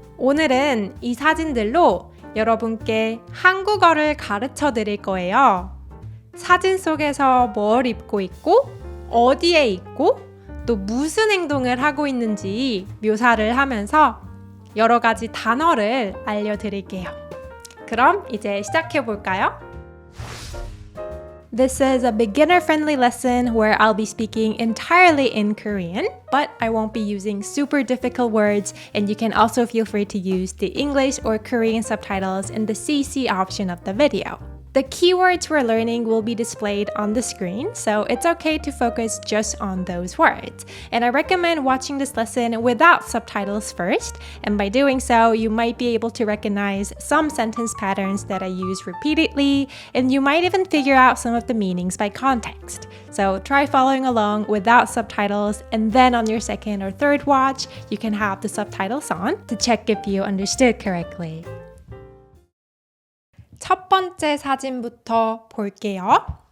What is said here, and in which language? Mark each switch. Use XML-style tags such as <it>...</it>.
<ko>오늘은 이 사진들로 여러분께 한국어를 가르쳐 드릴 거예요. 사진 속에서 뭘 입고 있고, 어디에 있고, 또 무슨 행동을 하고 있는지 묘사를 하면서 여러 가지 단어를 알려드릴게요. 그럼 이제 시작해 볼까요?</ko> <en>This is a beginner-friendly lesson where I'll be speaking entirely in Korean, but I won't be using super difficult words, and you can also feel free to use the English or Korean subtitles in the CC option of the video. The keywords we're learning will be displayed on the screen, so it's okay to focus just on those words. And I recommend watching this lesson without subtitles first, and by doing so, you might be able to recognize some sentence patterns that I use repeatedly, and you might even figure out some of the meanings by context. So try following along without subtitles, and then on your second or third watch, you can have the subtitles on to check if you understood correctly.</en> <ko>첫 번째 사진부터 볼게요.</ko>